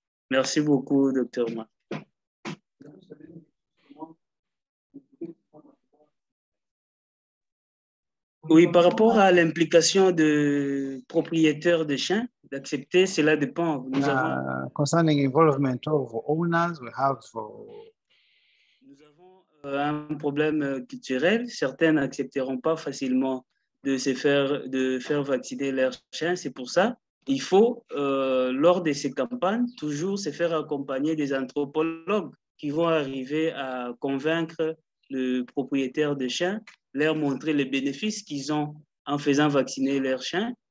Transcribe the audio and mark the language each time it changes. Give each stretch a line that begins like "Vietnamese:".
French: Merci beaucoup, Dr Marc. Oui, par rapport à l'implication de propriétaires de chiens, d'accepter, cela dépend. Nous avons...
English: Concerning involvement of owners, we have...
French: Nous avons un problème culturel. Certains n'accepteront pas facilement de faire vacciner leurs chiens. C'est pour ça qu'il faut, lors de ces campagnes, toujours se faire accompagner des anthropologues qui vont arriver à convaincre le propriétaire de chiens, leur montrer les bénéfices qu'ils ont en faisant vacciner leurs chiens.